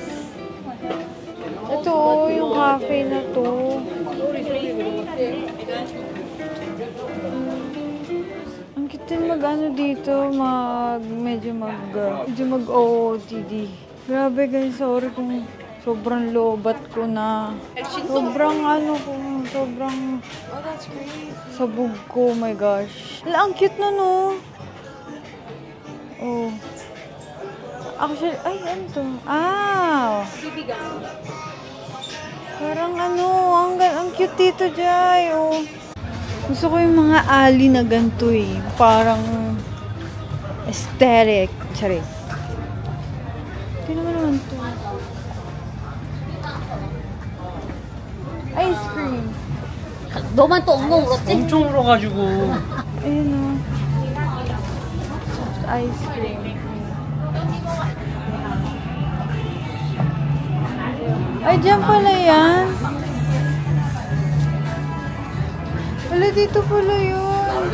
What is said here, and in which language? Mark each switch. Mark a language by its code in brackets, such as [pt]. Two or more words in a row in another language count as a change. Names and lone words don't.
[tl] Ito yung cafe na to. Ang cute din mag-ano dito, medyo mag-OOTD. Grabe guys, sorry kung sobrang lobat ko na. Sobrang [en] Oh, that's great. [tl] sabog ko, [en] oh my gosh. [tl] Ang cute na no. Oh. Actually, ay, ano to? Parang ang cute dito, Jai. Oh. Gusto ko yung mga alley na ganito eh. Parang aesthetic. Charis. Tingnan mo naman to. [en] Ice cream. [ko] 너만 또 엉엉 울었지? 엄청 울어가지고. [tl] Ayun o. [en] Ice cream. [tl] Ay, dyan pala yan. Wala, dito pala yun.